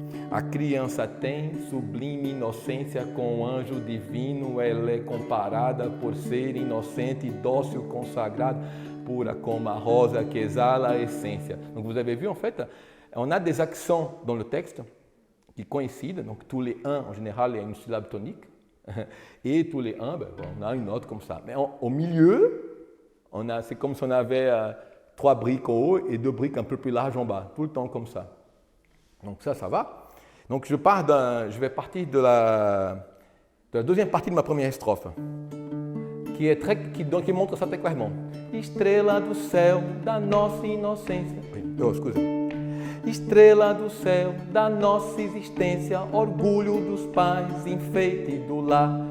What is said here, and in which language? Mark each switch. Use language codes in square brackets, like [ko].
[pt] A criança tem sublime inocência com o anjo divino, ela é comparada por ser inocente, dócil, consagrada, pura como a rosa que exala a essência. [fr] Donc vous avez vu en fait, on a des accents dans le texte qui coïncident, donc tous les 1 en général il y a une syllabe tonique, et tous les 1, on a une note comme ça. Mais au milieu, c'est comme si on avait 3 briques en haut et 2 briques un peu plus larges en bas, tout le temps comme ça. Donc ça va. Donc je vais partir de la deuxième partie de ma première strophe, qui montre ça très clairement. [pt] Estrela do céu da nossa inocência. [fr] Excusez. [pt] Estrela do céu da nossa existência, orgulho dos pais, enfeite do lar.